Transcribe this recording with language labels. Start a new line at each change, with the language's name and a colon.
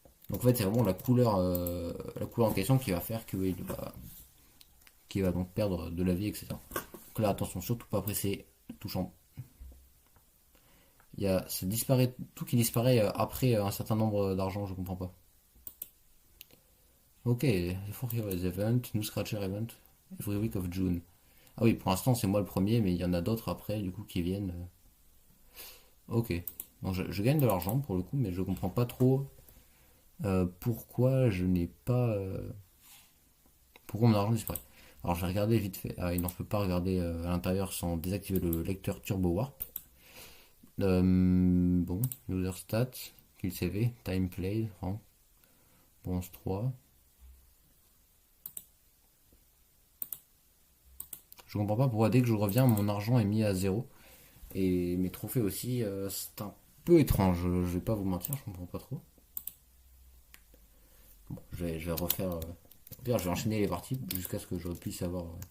French: Donc en fait, c'est vraiment la couleur en question qui va faire qu'il va donc perdre de la vie, etc. Donc là, attention, surtout pas presser touchant. Ça disparaît, tout qui disparaît après un certain nombre d'argent, je comprends pas.
English: Ok, for Heroes Event, New Scratcher Event, every week of June.
French: Ah oui, pour l'instant c'est moi le premier, mais il y en a d'autres après, du coup, qui viennent. Ok. Bon, je gagne de l'argent pour le coup, mais je comprends pas trop pourquoi je n'ai pas. Pourquoi mon argent disparaît. Alors je vais regarder vite fait. Ah, et non, je peux pas regarder à l'intérieur sans désactiver le lecteur Turbo Warp.
English: Bon, user stats, kill CV, time played, rank, bronze 3.
French: Je comprends pas pourquoi dès que je reviens, mon argent est mis à zéro. Et mes trophées aussi, c'est un peu étrange, je vais pas vous mentir, je comprends pas trop. Bon, je vais refaire. Au pire, je vais enchaîner les parties jusqu'à ce que je puisse avoir.